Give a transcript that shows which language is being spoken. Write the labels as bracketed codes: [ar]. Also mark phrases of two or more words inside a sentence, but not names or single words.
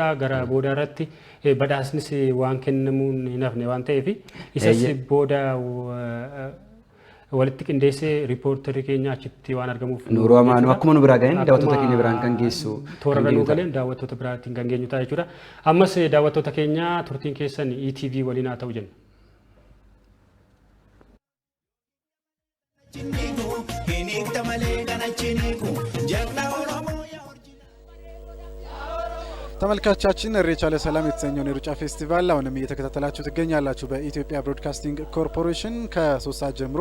[om] Gara booda irratti badhaasnis waan kennamuun hin hafne waan ta'eef isas booda walitti qindeessee riippoortarii keenya achitti waan argamuuf Nuuruu Amaanuu akkuma nu biraa ga'een daawwattoota keenya biraan kan geessu toora nu galeen daawwattoota biraatiin kan geenyu ta'a jechuudha. Ammas daawwattoota keenya turtiin keessan ETV waliin haa ta'u jenna. [am] ተመልካቾቻችን ኢሬቻ ለሰላም የተሰኘውን የሩጫ ፌስቲቫል አሁንም እየተከታተላችሁ ትገኛላችሁ። በኢትዮጵያ ብሮድካስቲንግ ኮርፖሬሽን ከ3 ሰዓት ጀምሮ